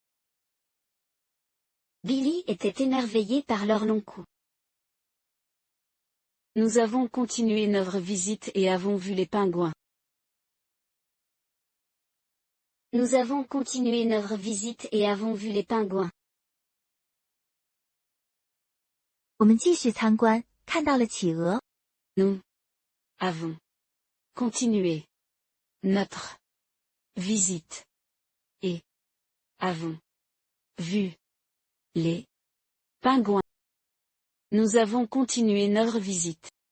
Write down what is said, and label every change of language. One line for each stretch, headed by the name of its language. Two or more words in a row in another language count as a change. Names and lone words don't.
French: Billy était émerveillé par leur long cou. Nous avons continué notre visite et avons vu les pingouins. Nous avons continué notre visite et avons vu les pingouins.
Chinese: 我们继续参观，看到了企鹅。
French: Nous avons continué notre visite et avons vu les pingouins. Nous avons continué notre visite.